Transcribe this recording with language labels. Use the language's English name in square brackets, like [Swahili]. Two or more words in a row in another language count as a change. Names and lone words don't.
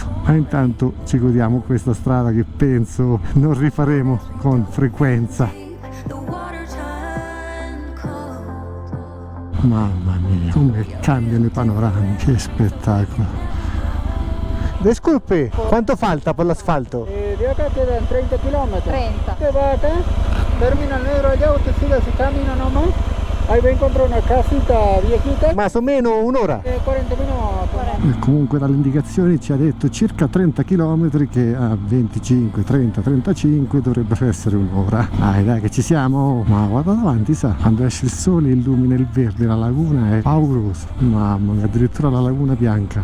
[Italian] Ma intanto ci godiamo questa strada che penso non rifaremo con frequenza. Mamma mia, come cambiano i panorami, che spettacolo. [Spanish] Disculpe, quanto falta per l'asfalto? De acá quedan 30 kilómetros. 30. Usted va acá, termina el negro allá, usted sigue su camino nomás. Ahí va a encontrar una casita viejita. Más o meno un'ora? 40 minutos. [Italian] E comunque dalle indicazioni ci ha detto circa 30 km che a 25, 30, 35 dovrebbero essere un'ora. Dai che ci siamo. Ma guarda davanti, sa, quando esce il sole illumina il verde, la laguna è paurosa. Mamma mia, addirittura la laguna bianca.